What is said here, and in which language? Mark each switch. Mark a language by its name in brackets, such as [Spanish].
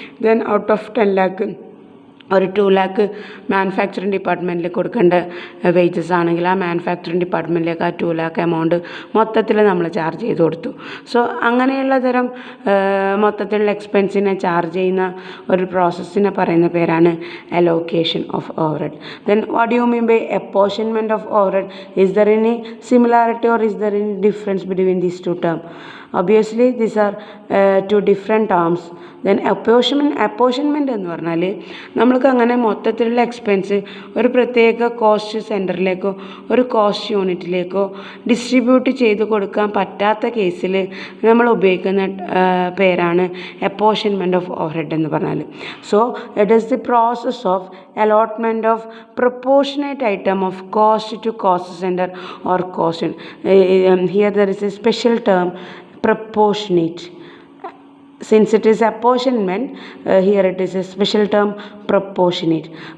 [Malayalam] Then out of 10 lakh ഒരു 2 lakh manufacturing ഡിപ്പാർട്ട്മെൻറ്റിൽ കൊടുക്കേണ്ട വേജസ് ആണെങ്കിൽ ആ മാനുഫാക്ചറിങ് ഡിപ്പാർട്ട്മെൻറ്റിലേക്ക് ആ 2 lakh എമൗണ്ട് മൊത്തത്തിൽ നമ്മൾ ചാർജ് ചെയ്ത് കൊടുത്തു. സോ അങ്ങനെയുള്ള തരം മൊത്തത്തിലുള്ള എക്സ്പെൻസിനെ ചാർജ് ചെയ്യുന്ന ഒരു പ്രോസസ്സിനെ പറയുന്ന പേരാണ് allocation of overhead. [English] Then what do you mean by apportionment of overhead? Is there any similarity or is there any difference between these two term? Obviously, these are two different terms. [Malayalam] Then apportionment എന്ന് പറഞ്ഞാൽ നമ്മൾക്ക് അങ്ങനെ മൊത്തത്തിലുള്ള expense ഒരു പ്രത്യേക cost സെൻറ്ററിലേക്കോ ഒരു cost യൂണിറ്റിലേക്കോ distribute ചെയ്ത് കൊടുക്കാൻ പറ്റാത്ത കേസിൽ നമ്മൾ ഉപയോഗിക്കുന്ന പേരാണ് അപ്പോർഷൻമെൻറ്റ് ഓഫ് ഓവർഹെഡ് എന്ന് പറഞ്ഞാൽ. [English] So it is the process of allotment of proportionate item of cost to cost center or cost. Here there is a special term, proportionate. Since it is apportionment, here it is a special term, proportionate.